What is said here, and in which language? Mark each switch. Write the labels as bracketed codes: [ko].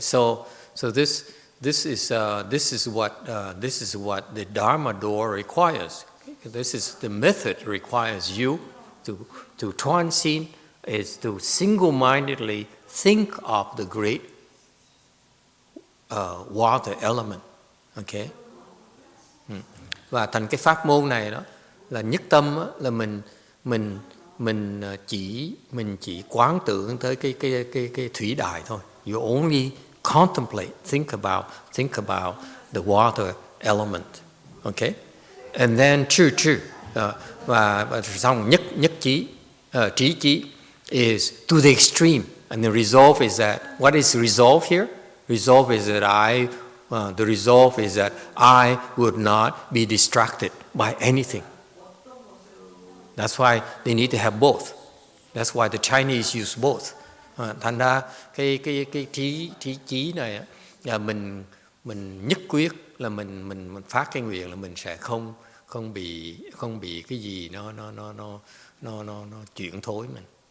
[en] So this is what the Dharma door requires. This is the method requires you to transcend, is to single-mindedly think of the great water element. Okay. [vi] Và thành cái pháp môn này đó là nhất tâm đó, là mình chỉ quán tưởng tới cái thủy đại thôi. [en] You only contemplate, think about the water element. Okay. And then true [vi] và xong nhất trí trí [en] is to the extreme, and the resolve is that what is resolve here? Resolve is that the resolve is that I would not be distracted by anything. That's why they need to have both. That's why the Chinese use both. [vi] Thành ra cái trí này là mình nhất quyết là mình phát cái nguyện là mình sẽ không bị cái gì nó chuyển thối mình.